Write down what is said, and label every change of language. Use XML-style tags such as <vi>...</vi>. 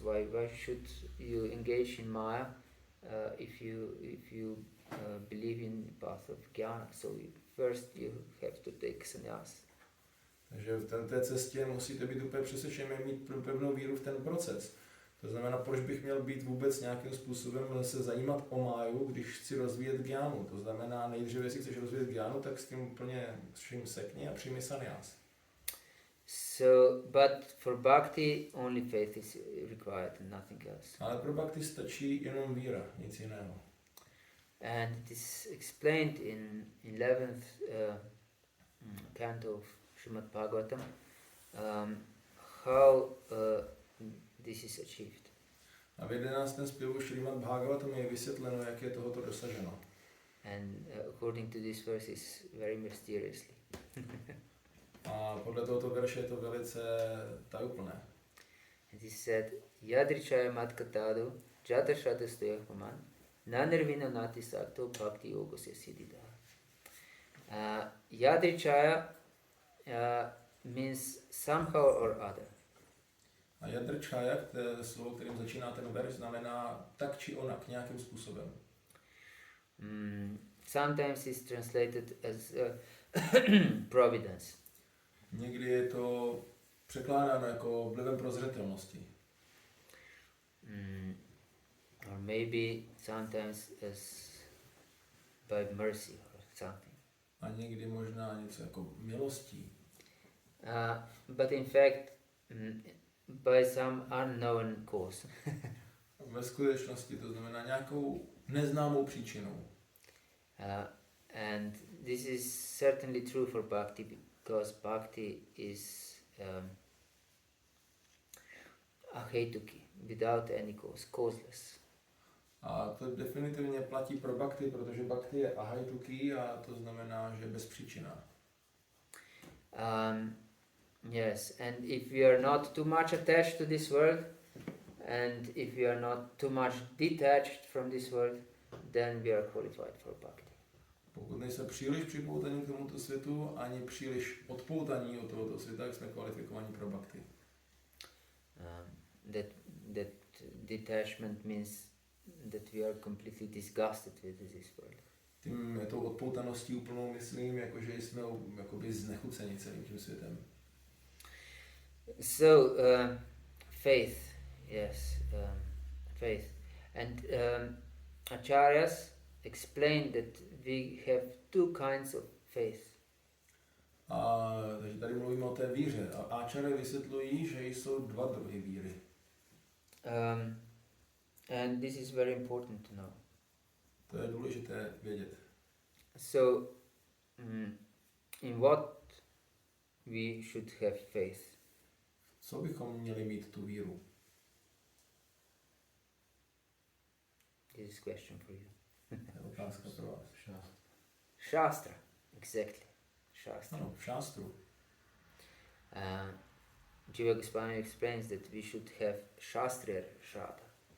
<en>Why should you engage in maya if you believe in the path of jnana? So first you have to take sannyas.</en> <cs>Takže v té cestě musíte být úplně přesvědčeni, mít pevnou víru v ten proces. To znamená, proč bych měl být vůbec nějakým způsobem se zajímat o máju, když chci rozvíjet gyánu. To znamená, nejdříve, jestli chceš rozvíjet gyánu, tak s tím úplně vším sekni a přijmi sannyas.</cs> <en>So, but for bhakti, only faith is required and nothing else.</en> <cs>Ale pro bhakti stačí jenom víra, nic jiného.</cs> <en>And it is explained in 11th canto of Srimad Bhagavatam how this is achieved.</en> <cs>A v 11. zpěvu Srimad Bhagavatam je vysvětleno, jak je tohoto dosaženo.</cs> <en>And according to this verse is very mysteriously.</en> <cs>A podle tohoto verše je to velice tajuplné.</cs> <en>It is said,</en> <sa>Yadrichaya matkatadu, jata shadastoyapaman, nanirvina nati sakto bhakti-yoga siddhida.</sa> <en>Yadrichaya means somehow or other.</en> <cs>A jadrčája, to je slovo, kterým začíná ten verš, znamená tak či onak, nějakým způsobem.</cs> <en>Sometimes it's translated as providence.</en> <cs>Někdy je to překládáno jako vlivem prozřetelnosti.</cs> <en>Or maybe sometimes as by mercy or something.</en> <cs>A někdy možná něco jako milostí.</cs> <en>But in fact, by some unknown cause.</en> <cs>Ve skutečnosti to znamená nějakou neznámou příčinou.</cs> <en>And this is certainly true for bhakti, because bhakti is ahetuki, without any cause, causeless.</en> <cs>A to definitivně platí pro bhakti, protože bhakti je ahaituki a to znamená, že bezpříčinná.</cs> <en>Yes, and if we are not too much attached to this world, and if we are not too much detached from this world, then we are qualified for bhakti.</en> <cs>Pokud nejsme příliš připoutaní k tomuto světu, ani příliš odpoutaní od tohoto světa, tak jsme kvalifikovaní pro bhakti.</cs> <en>That detachment means that we are completely disgusted with this world.</en> <cs>Tím tou odpoutaností úplnou myslím, jakože jsme jakoby znechuceni celým tím světem.</cs> <en>So, faith, yes, faith. And acharyas explained that we have two kinds of faith.</en> <cs>Takže tady mluvíme o té víře. A áčary vysvětlují, že jsou dva druhy víry.</cs> <en>And this is very important to know.</en> <cs>To je důležité vědět.</cs> <en>So, in what we should have faith?</en> <cs>Co bychom měli mít tu víru?</cs> <en>This is a question for you.</en> <cs>To je otázka pro vás.</cs> <en>Shastra, exactly. Shastra.</en> <cs>Ano, v šástru.</cs> <en>Jiva Goswami explains that we should have Shastriya Shraddha.</en>